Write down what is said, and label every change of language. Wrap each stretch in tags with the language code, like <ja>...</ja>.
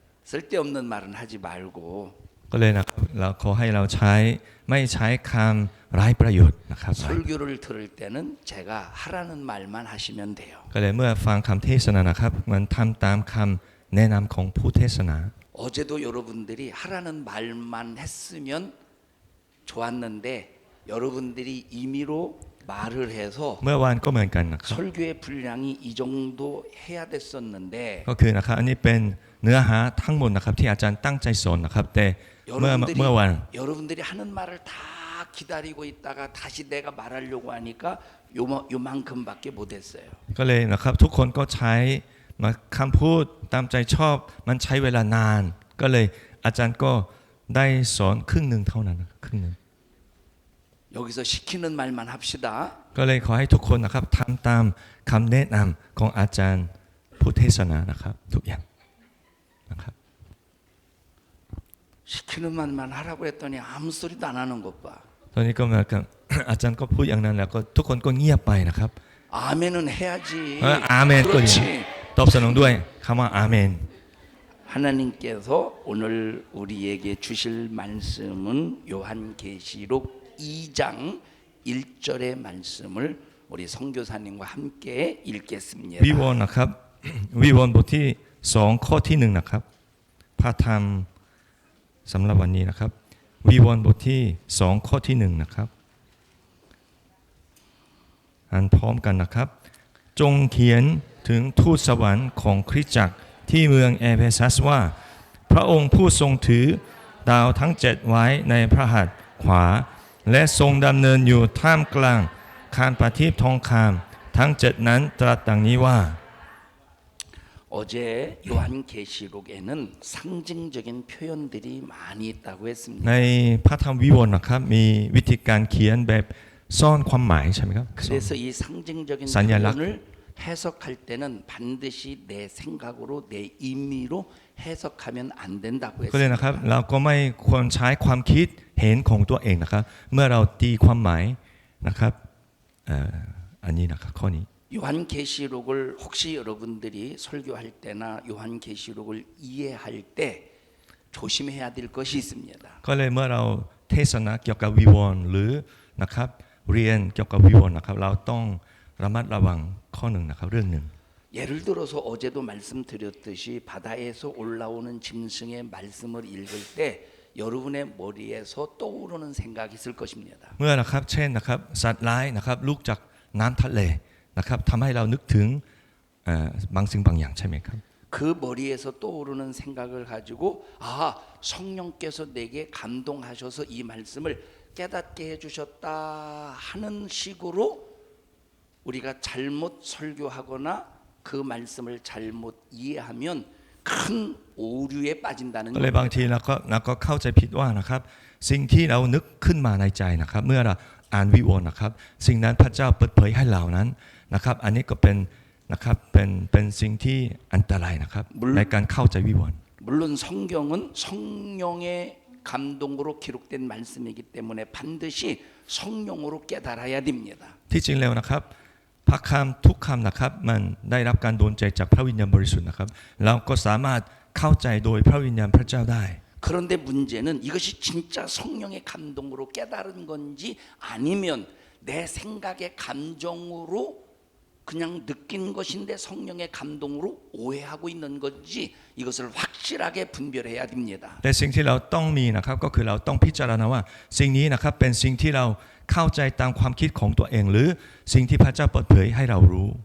<ko>쓸데없는 말은 하지 말고</ko> <th>ก็เลยนะครับเราขอให้เราไม่ใช้คำไร้ประโยชน์นะครับ</th> <ko>설교를 들을 때는 제가 하라는 말만 하시면 돼요.</ko> <th>ก็เลยเมื่อฟังคำเทศนานะครับมันทำตามคำแนะนำของผู้เทศนา</th> <ko>어제도 여러분들이 하라는 말만 했으면 좋았는데 여러분들이 임의로 말을 해서</ko> <th>เมื่อวานก็เหมือนกันนะครับ</th> <ko>설교의 분량이 이 정도 해야 됐었는데</ko> <th>ก็คือนะครับอันนี้เป็นเนื้อหาทั้งหมดนะครับที่อาจารย์ตั้งใจสอนนะครับแต่เมื่อวัน</th> <ko>여러분들이 하는 말을 다 기다리고 있다가 다시 내가 말하려고 하니까 요만큼밖에 못했어요.</ko> <th>ก็เลยนะครับทุกคนก็ใช้มาคำพูดตามใจชอบมันใช้เวลานานก็เลยอาจารย์ก็ได้สอนครึ่งหนึ่งเท่านั้นครึ่งหนึ่ง</th> <ko>여기서 시키는 말만 합시다.</ko> <th>ก็เลยขอให้ทุกคนนะครับทำตามคำแนะนำของอาจารย์ผู้เทศนานะครับทุกอย่างนะครับ</th> <ko>시키는 말만 하라고 했더니 아무 소리도 안 하는 것 봐.</ko> <th>ตอนนี้ก็เหมือนกับ อาจารย์ก็พูดอย่างนั้นแล้วก็ทุกคนก็เงียบไปนะครับ</th> <ko>아멘은 해야지.</ko> <th>อาเมนก็ดี</th> <ko>그렇지.</ko> <th>ตอบสนองด้วยคำว่าอาเมน</th> <ko>하나님께서 오늘 우리에게 주실 말씀은 요한계시록 2장 1절의 말씀을 우리 선교사님과 함께 읽겠습니다.</ko> <th>วิวรณ์นะครับ วิวรณ์บทที่2ข้อที่1นะครับพระธรรมสำหรับวันนี้นะครับวิวรณ์บทที่2ข้อที่1นะครับ อ่านพร้อมกันนะครับ จงเขียนถึงทูตสวรรค์ของคริสตจักรที่เมืองเอเฟซัสว่าพระองค์ผู้ทรงถือดาวทั้ง7ไว้ในพระหัตถ์ขวาและทรงดำเนินอยู่ท่ามกลางคานประทีปทองคำทั้ง7นั้นตรัสดังนี้ว่า</th> <ko>어제 요한계시록에는 상징적인 표현들이 많이 있다고</ko> <th>ใน</th> <ko>했습니다.</ko> <th>พระธรรมวิวรณ์นะครับมีวิธีการเขียนแบบซ่อนความหมายใช่ไหมครับ</th> <ko>그래서 이 상징적인 산야락. 표현을 해석할 때는 반드시 내 생각으로 내 임의로 해석하면 안 된다고</ko> <th>ก็เลยนะครับ</th> <ko>했습니다.</ko> <th>เราก็ไม่ควรใช้ความคิดเห็นของตัวเองนะครับ เมื่อเราตีความหมายนะครับอันนี้นะครับข้อนี้</th> <ko>요한계시록을 혹시 여러분들이 설교할 때나 요한계시록을 이해할 때 조심해야 될 것이 있습니다.</ko> <th>ก็เลยเมื่อเราเทศนาเกี่ยวกับวิวรณ์หรือนะครับเรียนเกี่ยวกับวิวรณ์นะครับเราต้องระมัดระวังข้อหนึ่งนะครับเรื่องหนึ่ง</th> <ko>예를 들어서 어제도 말씀드렸듯이 바다에서 올라오는 짐승의 말씀을 읽을 때 여러분의 머리에서 떠오르는 생각이 있을 것입니다.</ko> <th>เมื่อนะครับเช่นนะครับสัตว์ร้ายนะครับลูกจากน้ำทะเลนะครับทำให้เรานึกถึงบางสิ่งบางอย่างใช่ไหมครับ</th> <ko>그 머리에서 떠오르는 생각을 가지고 아 성령께서 내게 감동하셔서 이 말씀을 깨닫게 해주셨다 하는 식으로 우리가 잘못 설교하거나 그 말씀을 잘못 이해하면 큰 오류에 빠진다는</ko> <th>ก็เลยบางทีเราก็เข้าใจผิดว่านะครับสิ่งที่เรานึกขึ้นมาในใจนะครับเมื่อเราอ่านวิวรณ์นะครับสิ่งนั้นพระเจ้าเปิดเผยให้เรานั้นนะครับอันนี้ก็เป็นนะครับเป็นสิ่งที่อันตรายนะครับในการเข้าใจวิวรณ์</th> <ko>물론 성경은 성령의 감동으로 기록된 말씀이기 때문에 반드시 성령으로 깨달아야 됩니다.</ko> <th>ที่จริงแล้วนะครับพระคำทุกคำนะครับมันได้รับการโดนใจจากพระวิญญาณบริสุทธิ์นะครับเราก็สามารถเข้าใจโดยพระวิญญาณพระเจ้าได้</th> <ko>그런데 문제는 이것이 진짜 성령의 감동으로 깨달은 건지 아니면 내 생각의 감정으로 그냥 느낀 것인데 성령의 감동으로 오해하고 있는 건지 이것을 확실하게 분별해야 됩니다.</ko> <th>แต่สิ่งที่เราต้องมีนะครับก็คือเราต้องพิจารณาว่าสิ่งนี้นะครับเป็นสิ่งที่เราเข้าใจตามความคิดของตัวเองหรือสิ่งที่พระเจ้าเปิดเผยให้เรารู้</th>